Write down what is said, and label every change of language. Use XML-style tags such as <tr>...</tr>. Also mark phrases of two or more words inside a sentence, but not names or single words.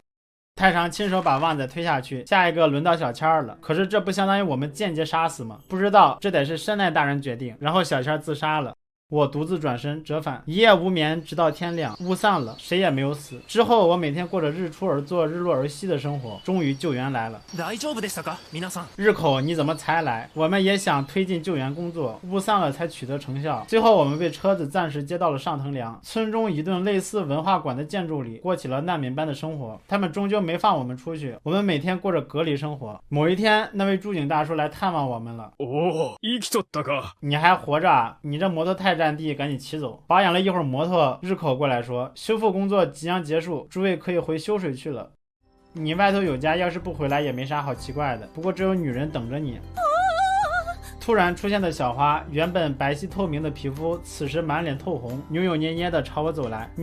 <zh>太常亲手把旺仔推下去，下一个轮到小千了。可是这不相当于我们间接杀死吗？不知道，这得是山奈大人决定。然后小千自杀了。我独自转身折返，一夜无眠，直到天亮。雾散了，谁也没有死。之后我每天过着日出而作日落而息的生活。终于救援来了。</zh> <ja>大丈夫でしたか皆さん。</ja> <zh>日口你怎么才来？我们也想推进救援工作，雾散了才取得成效。最后我们被车子暂时接到了上藤良村中一栋类似文化馆的建筑里，过起了难民般的生活。他们终究没放我们出去，我们每天过着隔离生活。某一天，那位驻警大叔来探望我们了。</zh> <ja>生きとったか。</ja> <zh>你还活着啊？你这摩托太占地，赶紧骑走。保养了一会儿摩托，日口过来说，修复工作即将结束，诸位可以回修水去了。你外头有家，要是不回来也没啥好奇怪的，不过只有女人等着你。突然出现的小花，原本白皙透明的皮肤，此时满脸透红，扭扭捏捏的朝我走来。</zh>